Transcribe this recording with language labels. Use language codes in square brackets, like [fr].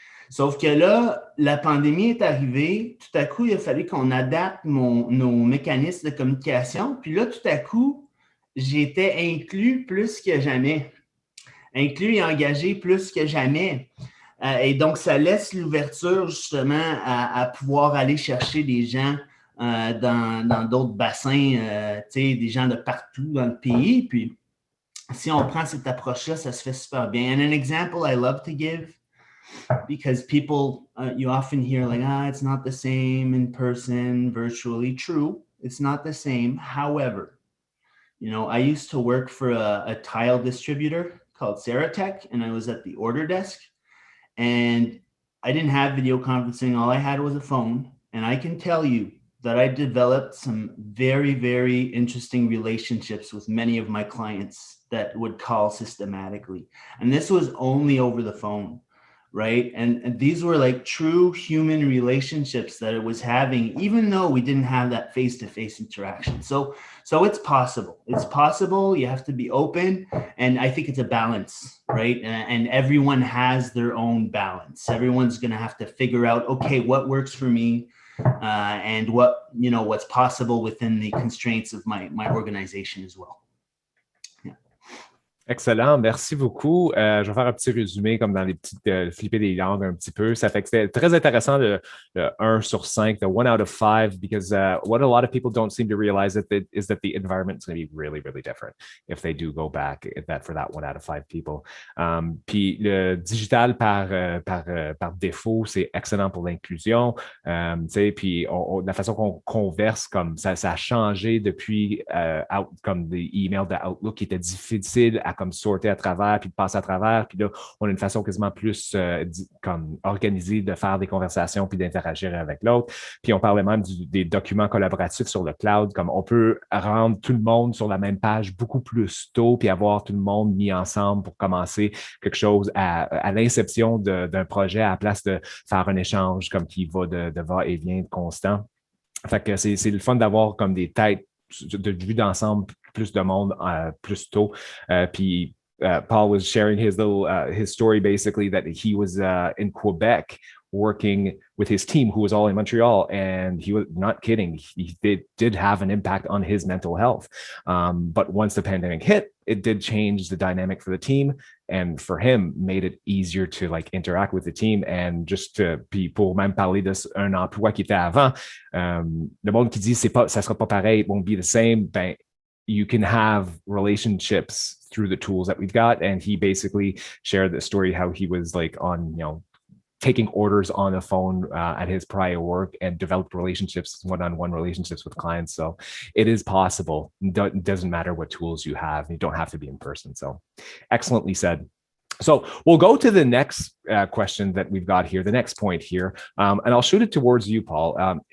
[fr] Sauf que là, la pandémie est arrivée, tout à coup, il a fallu qu'on adapte nos mécanismes de communication, puis là, tout à coup, j'étais inclus plus que jamais, inclus et engagé plus que jamais. Et donc, ça laisse l'ouverture justement à pouvoir aller chercher des gens dans d'autres bassins, des gens de partout dans le pays. Puis, si on prend cette approche-là, ça se fait super bien. [en] And an example I love to give, because people, you often hear like, it's not the same in person, virtually. True, it's not the same. However, I used to work for a tile distributor called Ceratech, and I was at the order desk. And I didn't have video conferencing. All I had was a phone. And I can tell you that I developed some very, very interesting relationships with many of my clients that would call systematically. And this was only over the phone, right? And these were like true human relationships that it was having, even though we didn't have that face-to-face interaction. So it's possible. It's possible. You have to be open. And I think it's a balance, right? And everyone has their own balance. Everyone's going to have to figure out, okay, what works for me and what's possible within the constraints of my organization as well. [fr] Excellent, merci beaucoup. Je vais faire un petit résumé comme dans les petites flipper des langues un petit peu. Ça fait que c'était très intéressant le 1 sur 5, [en] the 1 out of 5, because what a lot of people don't seem to realize is that the environment is going to be really, really different if they do go back for that 1 out of 5 people. [fr] Puis le digital par défaut, c'est excellent pour l'inclusion. Puis la façon qu'on converse, comme ça a changé depuis comme des emails de Outlook qui étaient difficiles à comme sorter à travers, puis de passer à travers. Puis là, on a une façon quasiment plus comme organisée de faire des conversations puis d'interagir avec l'autre. Puis on parlait même des documents collaboratifs sur le cloud, comme on peut rendre tout le monde sur la même page beaucoup plus tôt puis avoir tout le monde mis ensemble pour commencer quelque chose à l'inception d'un projet à la place de faire un échange comme qui va de va-et-vient constant. Fait que c'est le fun d'avoir comme des têtes de vue d'ensemble, plus de monde plus tôt. [en] Puis Paul was sharing his story basically that he was in Quebec working with his team who was all in Montreal, and he was not kidding. He did have an impact on his mental health. But once the pandemic hit, it did change the dynamic for the team, and for him made it easier to like interact with the team. And just [fr] pour même parler d'un emploi qui était avant, le monde qui dit ça sera pas pareil, [en] it won't be the same, ben you can have relationships through the tools that we've got. And he basically shared the story how he was like on, taking orders on the phone at his prior work and developed relationships, one-on-one relationships with clients. So it is possible. It doesn't matter what tools you have. You don't have to be in person. So excellently said. So we'll go to the next question that we've got here, the next point here, and I'll shoot it towards you, Paul.